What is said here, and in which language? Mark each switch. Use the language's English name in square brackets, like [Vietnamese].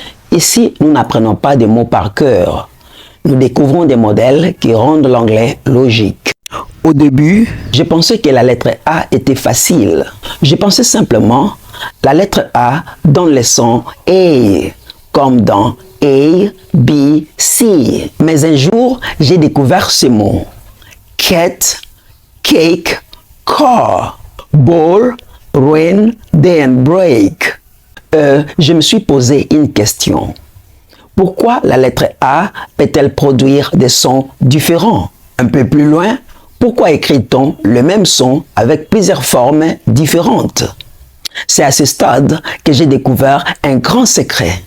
[French] Ici, nous n'apprenons pas des mots par cœur. Nous découvrons des modèles qui rendent l'anglais logique. Au début, je pensais que la lettre A était facile. Je pensais simplement la lettre A donne le son A, comme dans A, B, C. Mais un jour, j'ai découvert ce mot. [English] Cat, cake, car, ball, rain, day and break. [French] Je me suis posé une question. Pourquoi la lettre A peut-elle produire des sons différents? Un peu plus loin, pourquoi écrit-on le même son avec plusieurs formes différentes? C'est à ce stade que j'ai découvert un grand secret.